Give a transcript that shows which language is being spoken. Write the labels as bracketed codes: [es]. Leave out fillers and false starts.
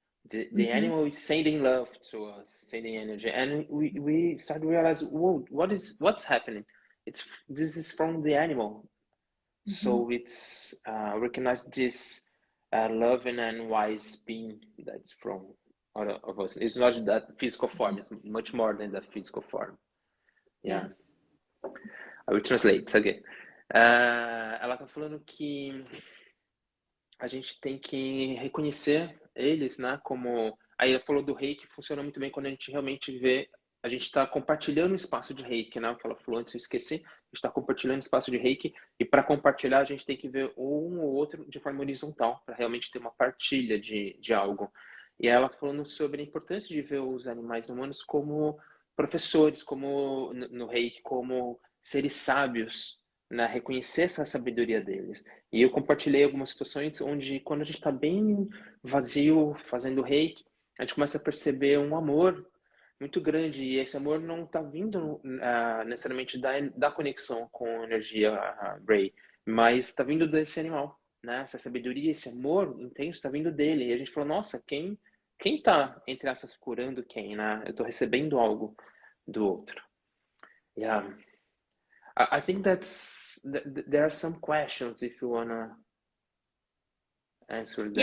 [en] The animal is sending love to us, sending energy, and we start to realize, whoa, what's happening? This is from the animal. So it's recognize this loving and wise being that's from all of us. It's not that physical form, it's much more than that physical form. Yeah. Yes. I will translate again. [pt] Ela tá falando que a gente tem que reconhecer eles, né, como... Aí ela falou do reiki, funciona muito bem quando a gente realmente vê, a gente está compartilhando um espaço de reiki, né, o que ela falou antes, eu esqueci, a gente está compartilhando espaço de reiki, e para compartilhar a gente tem que ver um ou outro de forma horizontal, para realmente ter uma partilha de algo. E ela falando sobre a importância de ver os animais humanos como professores, como no reiki, como seres sábios, né, reconhecer essa sabedoria deles. E eu compartilhei algumas situações onde, quando a gente está bem vazio, fazendo reiki, a gente começa a perceber um amor muito grande, e esse amor não está vindo necessariamente da conexão com a energia Ray, mas está vindo desse animal, né? Essa sabedoria, esse amor intenso está vindo dele. E a gente falou, nossa, quem está, entre essas, curando quem, né? Eu estou recebendo algo do outro. [en] Yeah. I think there are some questions if you wanna answer them.